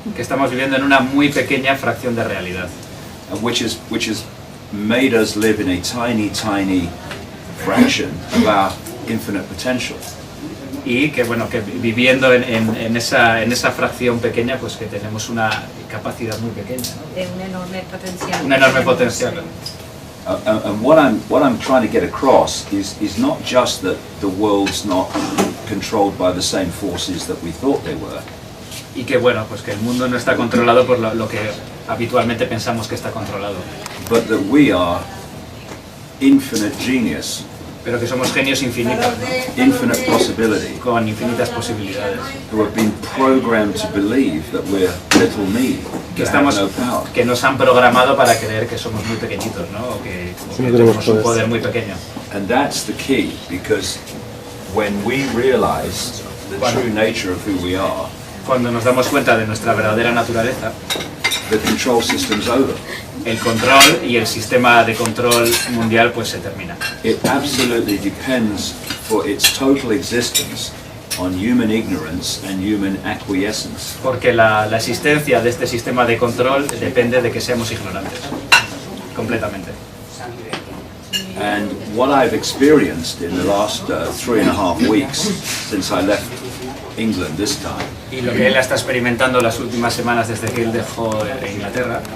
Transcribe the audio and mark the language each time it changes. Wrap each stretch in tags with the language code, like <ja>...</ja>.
<es>que estamos viviendo en una muy pequeña fracción de realidad.</es> <en>and which has made us live in a tiny fraction of our infinite potential.</en> <es>Y que bueno, que viviendo en esa fracción pequeña, pues que tenemos una capacidad muy pequeña, ¿no? De un enorme potencial. Un enorme potencial.</es> <en>And what I'm trying to get across is not just that the world's not controlled by the same forces that we thought they were,</en> <es>Y que bueno, pues que el mundo no está controlado por lo que habitualmente pensamos que está controlado,</es> <en>but that we are infinite genius,</en> <es>pero que somos genios infinitos, ¿no?</es> <en>infinite possibility,</en> <es>Con infinitas posibilidades,</es> <en>who have been programmed to believe that we're little me,</en> <es>que</es> <en>that have</en> <es>estamos,</es> <en>no power.</en> <es>que nos han programado para creer que somos muy pequeñitos, ¿no? O que tenemos un poder muy pequeño.</es> <en>And that's the key, because when we realize the true nature of who we are,</en> <es>Cuando nos damos cuenta de nuestra verdadera naturaleza,</es> <en>the control system's over.</en> <es>el control y el sistema de control mundial pues se termina.</es> <en>It absolutely depends for its total existence on human ignorance and human acquiescence.</en> <es>Porque la existencia de este sistema de control depende de que seamos ignorantes, completamente.</es> <en>And what I've experienced in the last 3.5 weeks since I left England this time</en> <es>Y lo que él está experimentando las últimas semanas desde que él dejó Inglaterra</es>